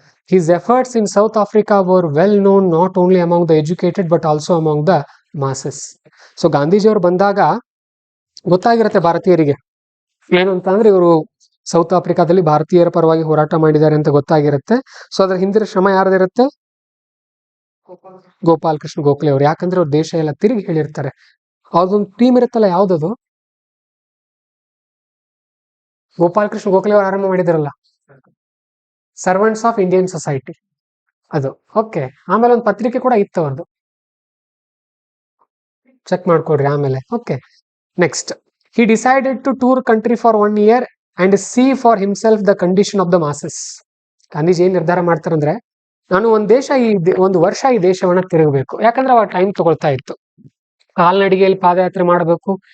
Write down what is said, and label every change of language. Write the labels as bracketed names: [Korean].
[English] His efforts in South Africa were well known not only among the educated but also among the masses. [Kannada] So ಗಾಂಧೀಜಿಯವರು ಬಂದಾಗ ಗೊತ್ತಾಗಿರುತ್ತೆ ಭಾರತೀಯರಿಗೆ ಏನು ಅಂತ ಅಂದ್ರೆ ಇವರು ಸೌತ್ ಆಫ್ರಿಕಾದಲ್ಲಿ ಭಾರತೀಯರ ಪರವಾಗಿ ಹೋರಾಟ ಮಾಡಿದ್ದಾರೆ ಅಂತ ಗೊತ್ತಾಗಿರುತ್ತೆ. ಸೊ ಅದ್ರ ಹಿಂದಿನ ಶ್ರಮ ಯಾರ್ದಿರುತ್ತೆ, ಗೋಪಾಲ್ ಕೃಷ್ಣ ಗೋಖಲೆ ಅವರು. ಯಾಕಂದ್ರೆ ಅವ್ರ ದೇಶ ಎಲ್ಲ ತಿರುಗಿ ಹೇಳಿರ್ತಾರೆ. ಅವ್ರದೊಂದು ಟೀಮ್ ಇರುತ್ತಲ್ಲ, ಯಾವ್ದದು, ಗೋಪಾಲ್ ಕೃಷ್ಣ ಗೋಖಲೆ ಅವರು ಆರಂಭ ಮಾಡಿದಾರಲ್ಲ, ಸರ್ವೆಂಟ್ಸ್ ಆಫ್ ಇಂಡಿಯನ್ ಸೊಸೈಟಿ, ಅದು. ಓಕೆ, ಆಮೇಲೆ ಒಂದು ಪತ್ರಿಕೆ ಕೂಡ ಇತ್ತು ಅವ್ರದ್ದು, ಚೆಕ್ ಮಾಡ್ಕೊಡ್ರಿ ಆಮೇಲೆ. [English] Okay, next, he decided to tour country for 1 year and see for himself the condition of the masses. [Kannada] Gandhiji ಏನ್ ನಿರ್ಧಾರ ಮಾಡ್ತಾರಂದ್ರೆ, ನಾನು ಒಂದು ವರ್ಷ ಈ ದೇಶವನ್ನ ತಿರುಗಬೇಕು. ಯಾಕಂದ್ರೆ ಅವಾಗ ಟೈಮ್ ತಗೊಳ್ತಾ ಇತ್ತು. ಕಾಲ್ನಡಿಗೆಯಲ್ಲಿ ಪಾದಯಾತ್ರೆ ಮಾಡಬೇಕು.